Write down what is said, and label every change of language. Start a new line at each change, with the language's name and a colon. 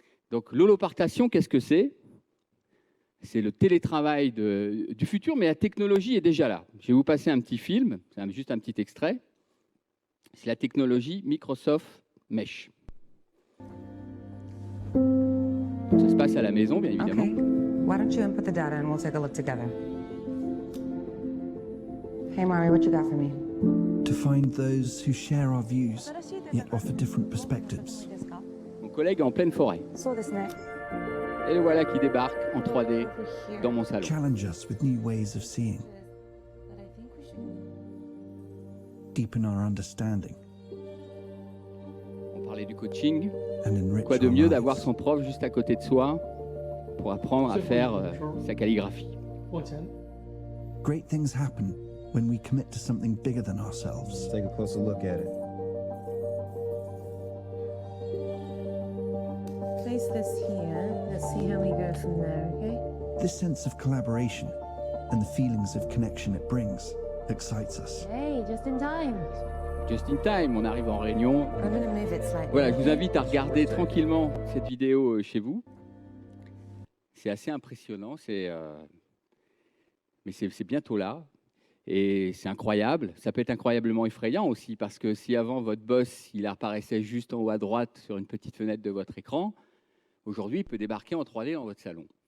French: Donc l'holoportation, qu'est-ce que c'est ? C'est le télétravail du futur, mais la technologie est déjà là. Je vais vous passer un petit film, c'est juste un petit extrait. C'est la technologie Microsoft Mesh. Ça se passe à la maison, bien évidemment.
English: Okay. Why don't you input the data and we'll take a look together. Hey, Mari, what you got for me? To find those who share our views, yet offer different perspectives.
French: Mon collègue est en pleine forêt.
Japanese: そうですね。
French: Et le voilà qui débarque en 3D dans mon salon.
English: Challenge us with new ways of seeing. Deepen our understanding.
French: On parlait du coaching.
English: And enrich
French: Quoi de
English: our
French: mieux
English: lives.
French: d'avoir son prof juste à côté de soi pour apprendre à faire sa calligraphie.
English: Great things happen when we commit to something bigger than ourselves. Take a closer look at it. Place this here. Let's see how we go from there, okay? This sense of collaboration and the feelings of connection it brings excites us. Hey, just in time. Just in time,
French: on arrive en réunion.
English: I'm gonna move it slightly.
French: Voilà, je vous invite à regarder tranquillement cette vidéo chez vous. C'est assez impressionnant, mais c'est bientôt là. Et c'est incroyable. Ça peut être incroyablement effrayant aussi, parce que si avant, votre boss, il apparaissait juste en haut à droite sur une petite fenêtre de votre écran, aujourd'hui, il peut débarquer en 3D dans votre salon.